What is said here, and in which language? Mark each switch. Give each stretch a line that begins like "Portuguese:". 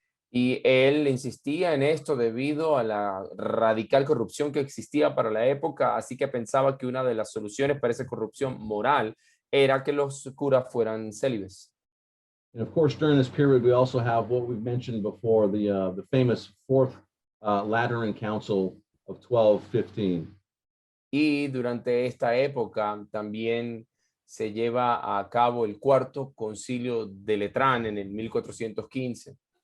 Spanish: Y él insistía en esto debido a la radical corrupción que existía para la época, así que pensaba que una de las soluciones para esa corrupción moral era que los curas fueran célibes.
English: And of course, during this period, we also have what we've mentioned before, the famous Fourth Lateran Council of 1215.
Spanish: Y durante esta época también se lleva a cabo el cuarto concilio de Letrán en el 1215.